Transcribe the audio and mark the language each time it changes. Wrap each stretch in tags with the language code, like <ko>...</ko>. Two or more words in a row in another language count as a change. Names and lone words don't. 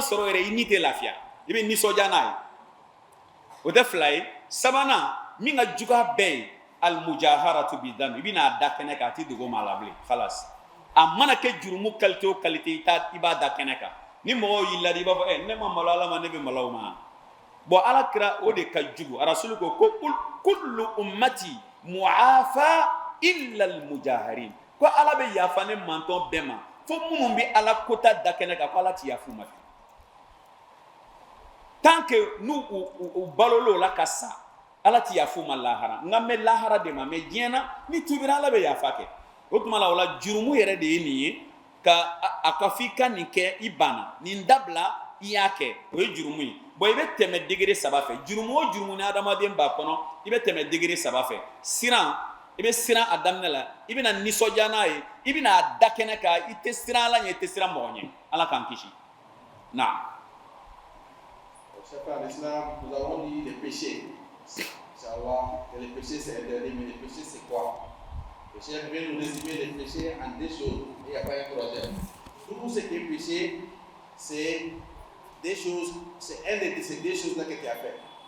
<bm>sɔrɔ yɛrɛ i ni tɛ lafiya i bɛ nisɔndiya n'a ye o tɛ fila ye sabanan min ka juguya bɛɛ ye</bm> <ar>المجاهرة بذامي</ar> <bm>i bɛna da kɛnɛ kan a tɛ dogo maa la bilen khalas a mana kɛ jurumu qualité o qualité i b'a da kɛnɛ kan ni mɔgɔw y'i ladi i b'a fɔ ne ma malo ala ma ne bɛ malo o ma bon ala kira o de ka jugu rasulu ko</bm> <ar>كل أمتي معافى إلا المجاهرين</ar> <bm>ko ala bɛ yafa ne mantɔn bɛɛ ma fo minnu bɛ ala kota da kɛnɛ kan ko ala tɛ yafa u ma</bm> <fr>tant que</fr> <bm>n'u balol'o la ka sa ala tɛ yafa u ma lahara nka n bɛ lahara de ma mais diɲɛ na ni tubira ala bɛ yafa kɛ o tuma la o la jurumu yɛrɛ de ye nin ye ka a ka f'i ka nin kɛ i banna nin dabila i y'a kɛ o ye jurumu ye bon i bɛ tɛmɛ degré saba fɛ jurumu o jurumu ni adamaden b'a kɔnɔ i bɛ tɛmɛ degré saba fɛ siran i bɛ siran a daminɛ la i bɛna nisɔndiya n'a ye i bɛna a da kɛnɛ kan i tɛ siran ala ɲɛ i tɛ siran mɔgɔ ɲɛ ala k'an kisi na.</bm> <fr>Chers frères en islam, nous avons dit les péchés. Inch'Allah, que les péchés c'est interdit, mais les péchés c'est quoi? Le chef vient nous résumer les péchés en deux choses, et il n'y a pas un troisième. Tout ce qui est péché, c'est des choses, c'est un de ces deux choses-là que tu as fait.</fr>